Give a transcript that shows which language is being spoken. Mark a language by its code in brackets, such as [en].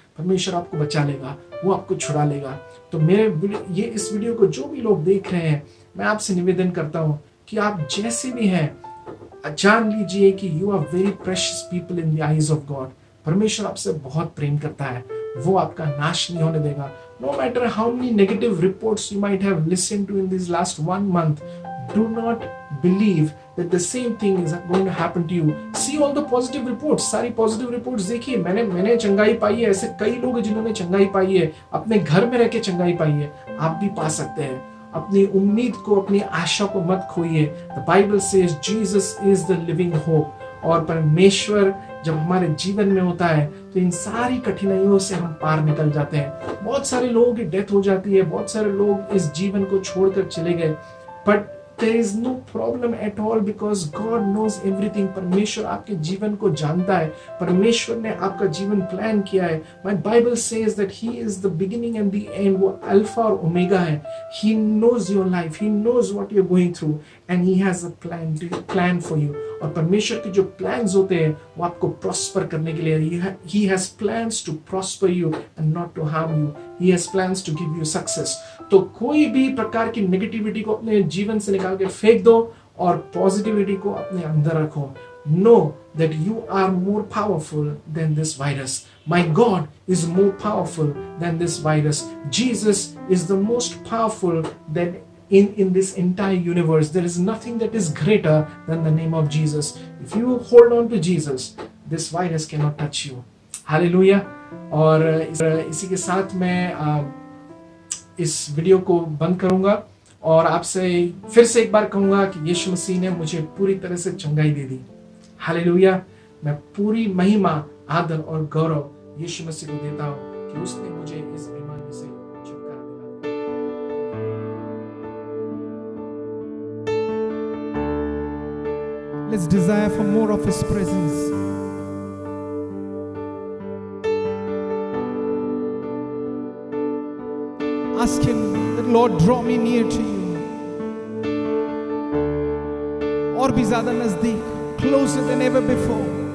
[hi] परमेश्वर आपको बचा लेगा, वो आपको छुड़ा लेगा। तो इस वीडियो को जो भी लोग देख रहे हैं, मैं आपसे निवेदन करता हूं कि आप जैसे भी हैं, जान लीजिए कि [en] You are very precious people in the eyes of God. [hi] परमेश्वर आपसे बहुत प्रेम करता है, वो आपका नाश नहीं होने देगा। [en] No matter how many negative reports you might have listened to in this last 1 month, do not believe that the same thing is going to happen to you. See all the positive reports. [hi] सारी positive reports देखिए। मैंने चंगाई पाई है। ऐसे कई लोग हैं जिन्होंने चंगाई पाई है, अपने घर में रह के चंगाई पाई है। आप भी पा सकते हैं। अपनी उम्मीद को, अपनी आशा को मत खोइए। [en] The Bible says Jesus is the living hope. [hi] और परमेश्वर जब हमारे जीवन में होता है तो इन सारी कठिनाइयों से हम पार निकल जाते हैं। बहुत सारे लोगों की डेथ हो जाती है, बहुत सारे लोग इस जीवन को छोड़कर चले गए, but [en] there is no problem at all because God knows everything. [hi] परमेश्वर आपके जीवन को जानता है। परमेश्वर ने आपका जीवन प्लान किया है। [en] My Bible says that He is the beginning and the end. [hi] वो अल्फा और ओमेगा है। [en] He knows your life. He knows what you're going through and He has a plan for you. [hi] और परमेश्वर के जो plans होते हैं वो आपको प्रॉस्पर करने के लिए। [en] He has plans to prosper you and not to harm you. He has plans to give you success. [hi] तो कोई भी प्रकार की नेगेटिविटी को अपने जीवन से निकाल के फेंक दो और पॉजिटिविटी को अपने अंदर रखो। [en] Know that you are more powerful than this virus. My God is more powerful than this virus. Jesus is the most powerful than in this entire universe. There is nothing that is greater than the name of Jesus. If you hold on to Jesus, this virus cannot touch you. Hallelujah. [hi] और इसी के साथ मैं इस video को बंद करूंगा और आपसे फिर से एक बार कहूंगा कि यीशु मसीह ने मुझे पूरी तरह से चंगाई दे दी। हालेलुया। मैं पूरी महिमा, आदर और गौरव यीशु मसीह को देता हूं कि उसने मुझे इस बीमारी से छुटकारा दिलाया। [en] Let's desire for more of His presence. Ask Him that Lord draw me near to you. [hi] और भी ज़्यादा नज़दीक, [en] closer than ever before.